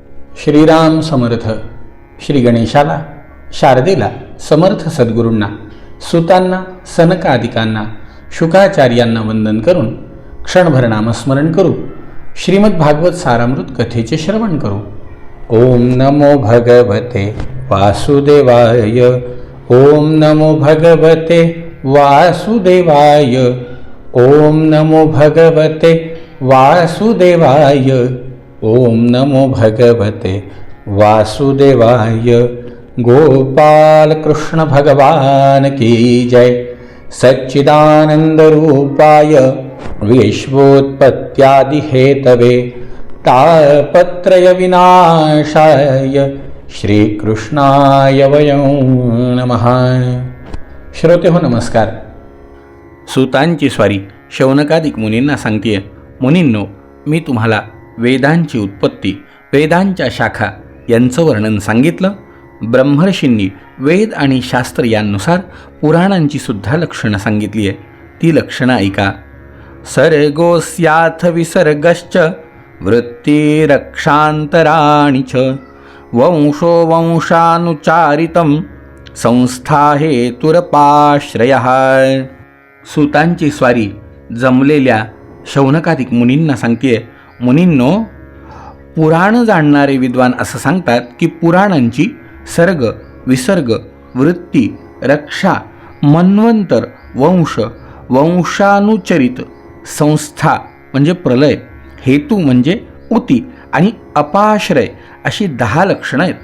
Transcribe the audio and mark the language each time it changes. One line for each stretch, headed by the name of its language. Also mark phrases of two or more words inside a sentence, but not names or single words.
Marathi: श्रीराम समर्थ. श्री गणेशाला, शारदेला, समर्थ सद्गुरूंना, सुतांना, सनकादिकांना, शुकाचार्यांना वंदन करून क्षणभर नामस्मरण करू. श्रीमद भागवत सारामृत कथेचे श्रवण करू.
Sanskrit: ओम नमो भगवते वासुदेवाय. ओम नमो भगवते वासुदेवाय. ओम नमो भगवते वासुदेवाय. ओम नमो भगवते वासुदेवाय.
Hindi: गोपाल कृष्ण भगवान की जय.
Sanskrit: सच्चिदानंद रूपाय विश्वोत्पत्त्यादि हेतवे तापत्रय विनाशाय श्रीकृष्णाय वयं नमः.
Marathi: श्रोते हो, नमस्कार. सुतांची स्वारी शौनकादिक मुनींना सांगतेय. मुनींनो, मी तुम्हाला वेदांची उत्पत्ती, वेदांच्या शाखा यांचं वर्णन सांगितलं. ब्रह्मर्षींनी वेद आणि शास्त्र यांनुसार पुराणांची सुद्धा लक्षणं सांगितली आहे. ती लक्षणं ऐका.
Sanskrit: सर्गोस्याथ विसर्गश्च वृत्तिरक्षांतराणि च वंशो वंशानुचारितं संस्था हेतुरपाश्रयः.
Marathi: सुतांची स्वारी जमलेल्या शौनकादिक मुनींना सांगतेय. मुनींनो, पुराण जाणणारे विद्वान असं सांगतात की पुराणांची सर्ग, विसर्ग, वृत्ती, रक्षा, मन्वंतर, वंश, वंशानुचरित, संस्था म्हणजे प्रलय, हेतू म्हणजे उती आणि अपाश्रय अशी 10 लक्षणं आहेत.